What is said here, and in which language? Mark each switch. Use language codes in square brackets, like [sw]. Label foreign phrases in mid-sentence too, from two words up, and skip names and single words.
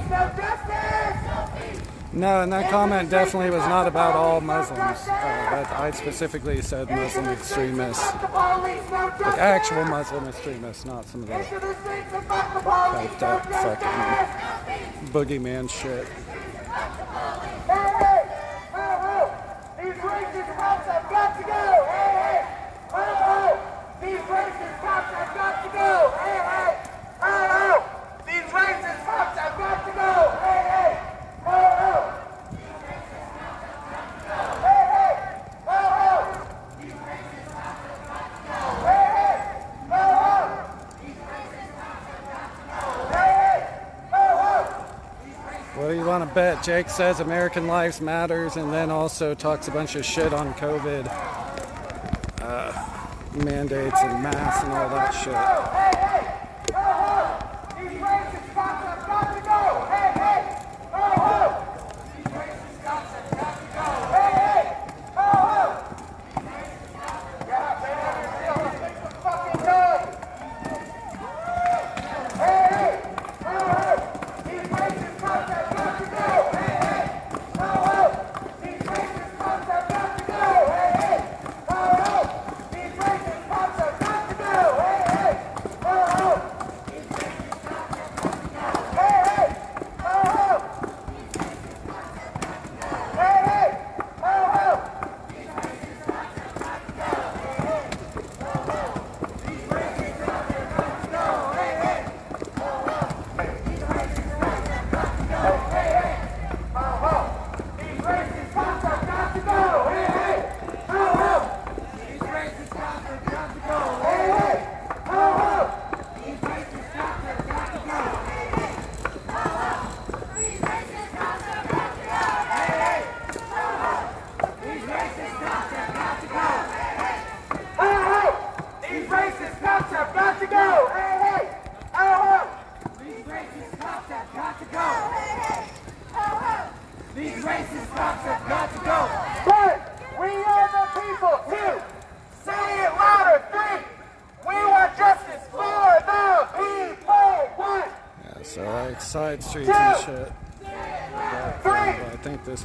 [en] No justice. No peace. No, and that comment definitely was not about all Muslims. I specifically said Muslim extremists. Like actual Muslim extremists, not some of the hyped up fucking boogeyman shit. Hey, hey, ho, ho. These racist cops have got to go. Hey, hey, ho, ho. These racist cops have got to go. Hey, hey, ho, ho. These racist cops have got to go. Hey, hey, ho, ho. Hey, hey, ho, ho. Hey, hey, ho, ho. Hey, hey, ho, ho. What do you want to bet? Jake says American Lives Matters and then also talks a bunch of shit on COVID. Mandates and masks and all that shit. Hey, hey, ho, ho. These racist cops have got to go. Hey, hey, ho, ho. These racist cops have got to go. Hey, hey, ho, ho. Yeah, man, still make some fucking noise. Hey, hey, ho, ho. These racist cops have got to go. Hey, hey, ho, ho. These racist cops have got to go. Hey, hey, ho, ho. These racist cops have got to go. Hey, hey, ho, ho. Hey, hey, ho, ho. Hey, hey, ho, ho. These racist cops have got to go. Hey, hey, ho, ho. These racist cops have got to go. Hey, hey, ho, ho. These racist cops have got to go. These racist cops have got to go. Hey, hey, ho, ho. These racist cops have got to go. Hey, hey, ho, ho. These racist cops have got to go. Hey, hey, ho, ho. These racist cops have got to go. Hey, hey, ho, ho. These racist cops have got to go. But we are the people too. Say it louder. 3. We want justice for the people. 1. Yeah, so like side streets and shit. 3. I think this is